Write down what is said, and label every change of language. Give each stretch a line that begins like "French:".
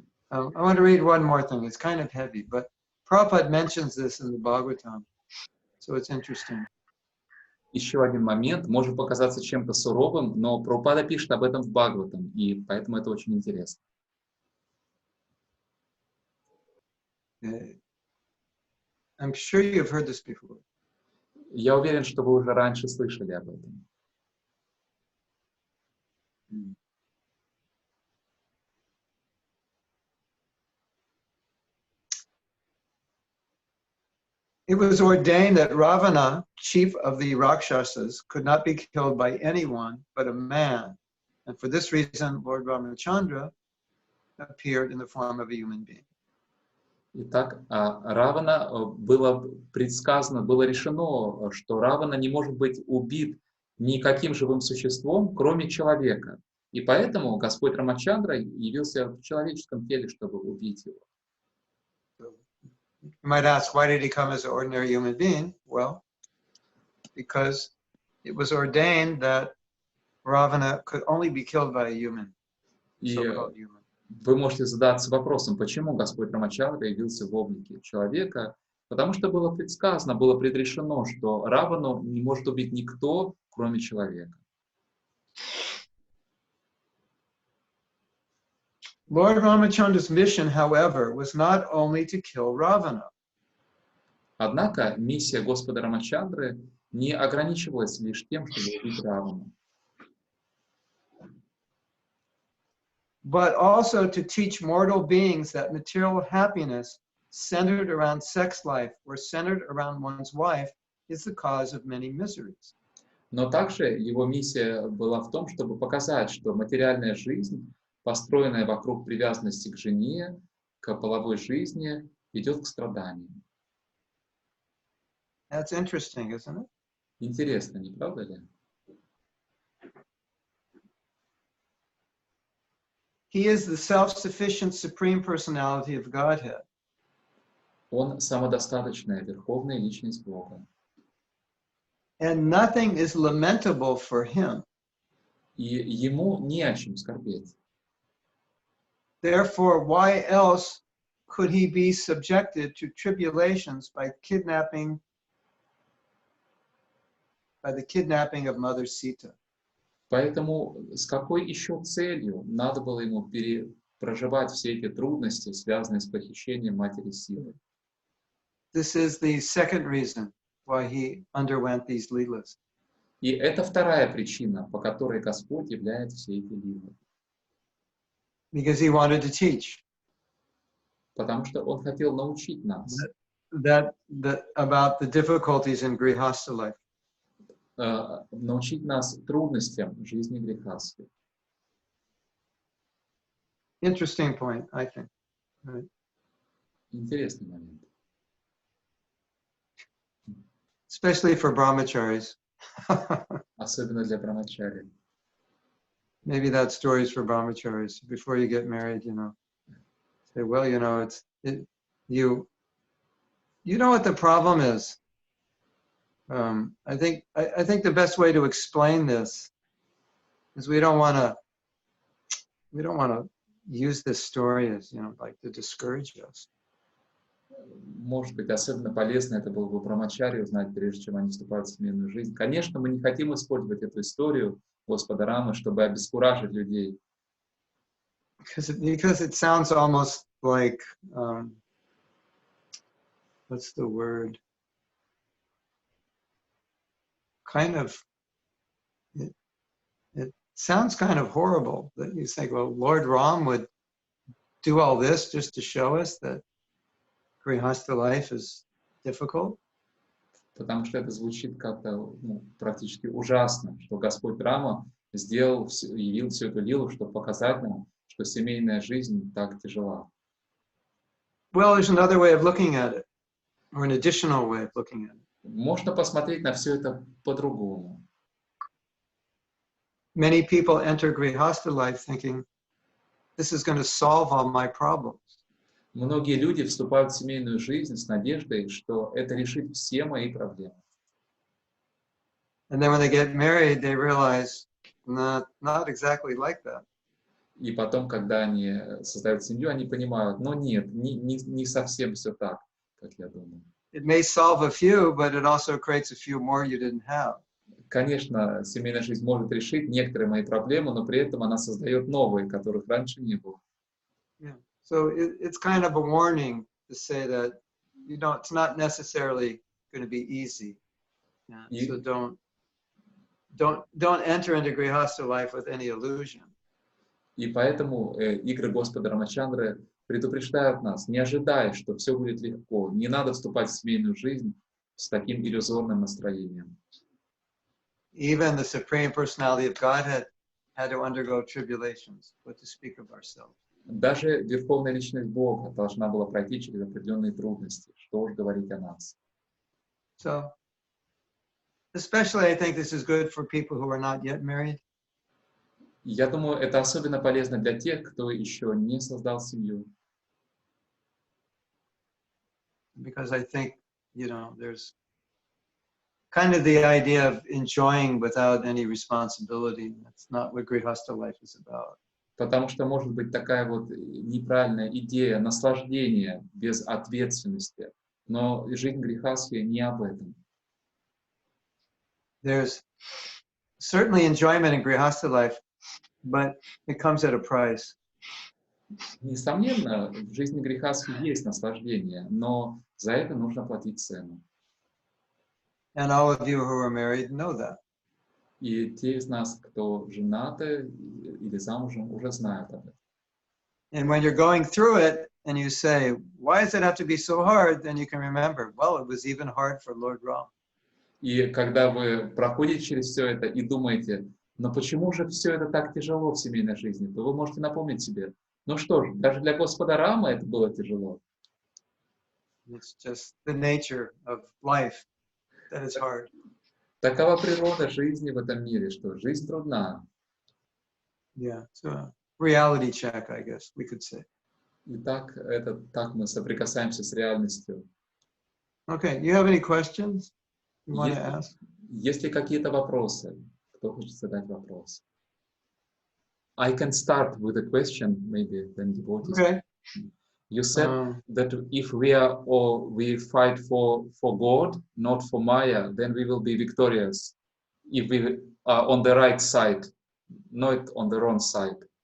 English: I want to read one more thing. It's kind of heavy, but Prabhupada mentions this in the Bhagavatam, so it's interesting.
Russian: Еще один момент, может показаться чем-то суровым, но Прабхупада пишет об этом в Бхагаватам, и поэтому это очень интересно.
English: I'm sure you've heard this before.
Russian: Я уверен, что вы уже раньше слышали об этом.
English: It was ordained that Ravana, chief of the Rakshasas, could not be killed by anyone but a man. And for this reason, Lord Ramachandra appeared in the form of a human being.
Russian: Итак, Равана было предсказано, было решено, что Равана не может быть убит никаким живым существом, кроме человека. И поэтому Господь Рамачандра явился в человеческом теле, чтобы убить его.
English: You might ask, why did he come as an ordinary human being? Well, because it was ordained that Ravana could only be killed by a human, so-called human.
Russian: Вы можете задаться вопросом, почему Господь Рамачандра явился в облике человека, потому что было предсказано, было предрешено, что Равану не может убить никто, кроме человека.
English: Lord Ramachandra's mission, however, was not only to kill Ravana.
Russian: Однако миссия Господа Рамачандры не ограничивалась лишь тем, чтобы убить Равану,
English: but also to teach mortal beings that material happiness centered around sex life or centered around one's wife is the cause of many miseries.
Russian: Но также его миссия была в том, чтобы показать, что материальная жизнь, построенная вокруг привязанности к жене, к половой жизни, ведет к страданиям.
English: That's interesting, isn't it?
Russian: Интересно, не правда ли?
English: He is the self-sufficient supreme personality of Godhead.
Russian: Он самодостаточная верховная личность Бога.
English: And nothing is lamentable for him.
Russian: И ему не о чем скорбеть.
English: Therefore, why else could he be subjected to tribulations by kidnapping by the kidnapping of Mother Sita.
Russian: Поэтому с какой еще целью надо было ему проживать все эти трудности, связанные с похищением матери Ситы?
English: This is the second reason why he underwent these leelas.
Russian: И это вторая причина, по которой Господь являет все эти лилы.
English: Because he wanted to teach
Russian: Потому что Он хотел научить нас
English: that about the difficulties in grihastha life.
Russian: научить нас трудностям жизни грехастской.
English: Interesting point, I think. Right.
Russian: Интересный момент.
English: Especially for brahmacharis.
Russian: Особенно для брамачари.
English: Maybe that story is for brahmacharis. Before you get married, say, well, you know what the problem is. I think the best way to explain this is we don't want to use this story as like to discourage us.
Russian: Может быть, особенно полезно это было бы брамачари узнать, прежде чем они вступают в семейную жизнь. Конечно, мы не хотим использовать эту историю Господа Рамы, чтобы обескуражить людей.
English: Because it sounds almost like what's the word? Kind of, it sounds kind of horrible that you think, well, Lord Ram would do all this just to show us that grihastha life is difficult.
Russian: Потому что это звучит как-то практически ужасно, что Господь Рама явил всю эту лилу, чтобы показать нам, что семейная жизнь так тяжела.
English: Well, there's another way of looking at it, or an additional way of looking at it.
Russian: Можно посмотреть на все это по-другому.
English: Many people enter grihastha life thinking, this is going to solve all my problems.
Russian: Многие люди вступают в семейную жизнь с надеждой, что это решит все мои проблемы.
English: And then when they get married, they realize, not exactly like that.
Russian: И потом, когда они создают семью, они понимают, но нет, не совсем все так, как я думал.
English: It may solve a few, but it also creates a few more you didn't have.
Russian: Конечно, семейная жизнь может решить некоторые мои проблемы, но при этом она создает новые, которых раньше не было.
English: Yeah. So it's kind of a warning to say that it's not necessarily going to be easy. Yeah. So don't enter into grihastha life with any illusion.
Russian: И поэтому игры Господа Рамачандры предупреждают нас, не ожидая, что все будет легко. Не надо вступать в семейную жизнь с таким иллюзорным настроением.
English: Even the Supreme Personality of Godhead had to undergo tribulations, what to speak of ourselves.
Russian: Даже Верховная Личность Бога должна была пройти через определенные трудности. Что уж говорить о нас.
English: So, especially I think this is good for people who are not yet married.
Russian: Я думаю, это особенно полезно для тех, кто еще не создал семью.
English: Because I think, there's kind of the idea of enjoying without any responsibility. That's not what grihastha life is about.
Russian: Потому что может быть такая вот неправильная идея наслаждения без ответственности. Но жизнь грехастхи не об этом.
English: There's certainly enjoyment in grihastha life, but it comes at a price.
Russian: Несомненно, в жизни грехастхи есть наслаждение, но за это нужно платить цену.
English: And all of you who are married know that.
Russian: И те из нас, кто женаты или замужем, уже знают об этом.
English: And when you're going through it and you say, why does it have to be so hard? Then you can remember, well, it was even hard for Lord Ram.
Russian: И когда вы проходите через все это и думаете, но почему же все это так тяжело в семейной жизни, то вы можете напомнить себе, ну что ж, даже для Господа Рама это было тяжело.
English: It's just the nature of life that is hard.
Russian: Такова природа жизни в этом мире, что жизнь трудна.
English: Yeah, so a reality check, I guess we could say.
Russian: И так мы соприкасаемся с реальностью.
English: Okay, you have any questions you want to ask?
Russian: Есть ли какие-то вопросы? Кто хочет задать вопрос?
English: I can start with a question, maybe then devotees. Okay. You said that if we fight for God, not for Maya, then we will be victorious.
Russian: и вы
English: on the right side, not on the wrong side.